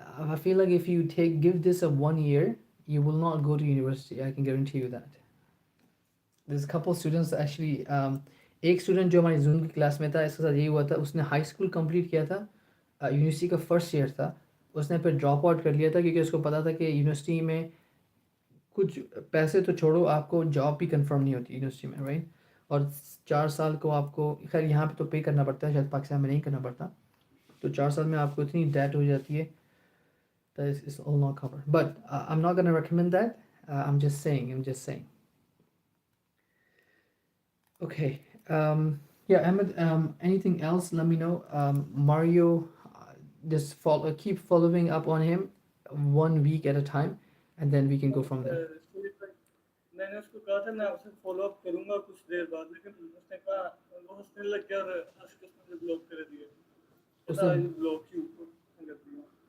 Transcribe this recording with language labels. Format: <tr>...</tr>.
<en>I feel like if you give this a 1 year, you will not go to university. I can guarantee you that. There's a couple students actually.</en> <hi>एक student जो हमारी जून की class में था, इसके साथ यही हुआ था. उसने हाई स्कूल कंप्लीट किया था, यूनिवर्सिटी का फर्स्ट ईयर था. उसने फिर ड्रॉप आउट कर लिया था क्योंकि उसको पता था कि यूनिवर्सिटी में कुछ पैसे तो छोड़ो, आपको जॉब भी कंफर्म नहीं होती यूनिवर्सिटी में, राइट. और 4 साल को आपको, खैर यहाँ पे तो पे करना पड़ता है, शायद पाकिस्तान में नहीं करना पड़ता. तो 4 साल में आपको इतनी डेट हो जाती है.</hi> <en>That is all not covered. But I'm not gonna recommend that. I'm just saying. Okay. Yeah, Ahmed. Anything else? Let me know. Mario, just keep following up on him 1 week at a time, and then we can go from there.</en> <hi>मैंने उसको कहा था मैं आपसे follow up करूंगा कुछ देर बाद, लेकिन उसने कहा वो हंसने लग गया और आशीष ने ब्लॉक कर दिया. उसने ब्लॉक क्यों कर दिया?</hi>